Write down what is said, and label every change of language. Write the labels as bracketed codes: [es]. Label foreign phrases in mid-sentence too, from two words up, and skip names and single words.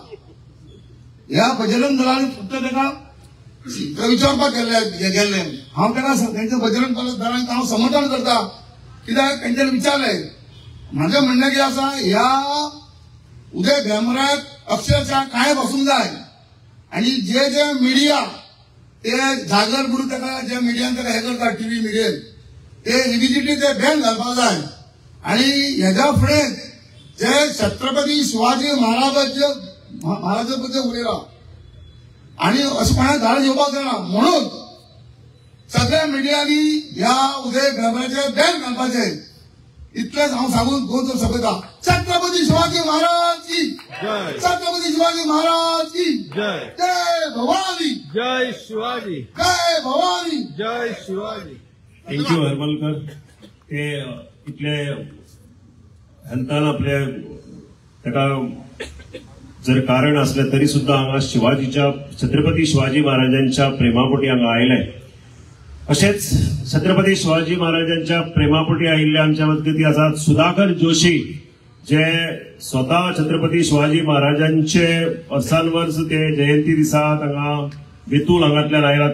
[kok] ह्या बजरंग दलान फक्त तेका विचारपाक गेल्ले हांव तेका तेंच्या बजरंग दलांक हांव समर्थन करता कित्याक तेंच्यानी विचारलें म्हाजें म्हणणें कितें आसा ह्या उदय भेंब्राक अक्षरशः काळे बसूंक जाय आणि जे जे मिडिया ते जागर म्हणून तेका जे मिडियान तेका हे करता टीव्ही मिडियेन ते इमिजिएटली ते बॅन घालपाक जाय आणि हेच्या फुडें जे छत्रपती शिवाजी महाराज बद्दल उलयला आणि अशें कोणाक धाड येवपाक जायना म्हणून सगळ्या मिडियांनी ह्या उदय भेंब्राचेर बॅन घालपाचें इतलेंच हांव सांगून 2 शब्द सोंपयता. [hi] छत्रपती शिवाजी महाराज की जय. छत्रपती शिवाजी महाराज की जय. [mr] जय भवानी. जय शिवाजी. जय भवानी. जय शिवाजी. [en] thank you हरमलकर. [kok] ते इतले हंतान आपले ताका जर कारण असलें तरी सुद्धा हांगा शिवाजीच्या छत्रपती शिवाजी महाराजांच्या प्रेमापोटी हांगा आयले. अशेंच छत्रपती शिवाजी महाराजांच्या प्रेमापोटी आयिल्ले आमच्या मजगती आसात सुधाकर जोशी जे स्वतः छत्रपती शिवाजी महाराजांचे वर्सांवर्स ते जयंती दिसा हांगा बेतूल हांगातल्यान आयला.